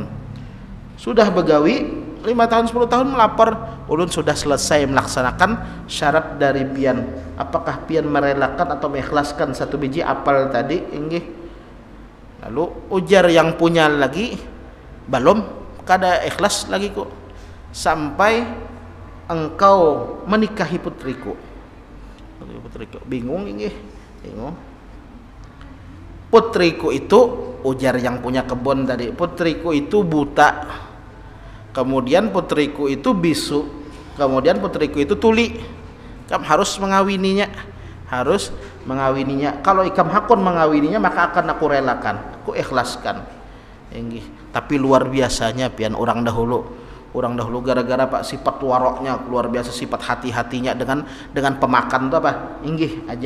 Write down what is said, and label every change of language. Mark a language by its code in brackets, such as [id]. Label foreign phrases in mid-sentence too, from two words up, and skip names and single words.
[id] Sudah begawi 5 tahun 10 tahun melapor, ulun sudah selesai melaksanakan syarat dari pian. Apakah pian merelakan atau mengikhlaskan satu biji apel tadi, inggih? Lalu ujar yang punya lagi, belum, kada ikhlas lagi kok, sampai engkau menikahi putriku. Bingung inggih, bingung. Putriku itu, ujar yang punya kebun tadi, putriku itu buta, kemudian putriku itu bisu, kemudian putriku itu tuli. Kamu harus mengawininya, Kalau [bjn] ikam hakun [id] mengawininya, maka akan aku relakan, aku ikhlaskan. Tapi luar biasanya pian orang dahulu, orang dahulu gara-gara Pak sifat waroknya luar biasa, sifat hati-hatinya dengan pemakan tuh apa inggih aja.